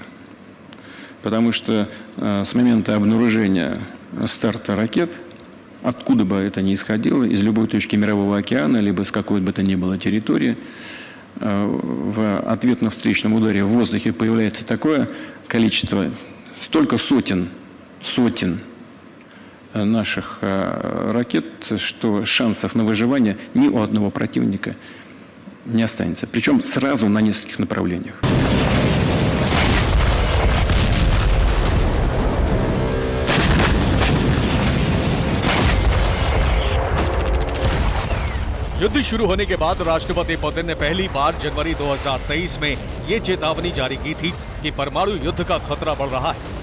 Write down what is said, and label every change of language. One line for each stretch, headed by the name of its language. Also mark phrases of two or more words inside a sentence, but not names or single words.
Russian: Потому что с момента обнаружения старта ракет, откуда бы это ни исходило, из любой точки Мирового океана, либо с какой бы то ни было территории, в ответно-встречном ударе в воздухе появляется такое количество, столько сотен наших ракет, что шансов на выживание ни у одного противника не останется. Причем сразу на нескольких направлениях.
Hindi: युद्ध शुरू होने के बाद राष्ट्रपति पुतिन ने पहली बार जनवरी 2023 में ये चेतावनी जारी की थी कि परमाणु युद्ध का खतरा बढ़ रहा है।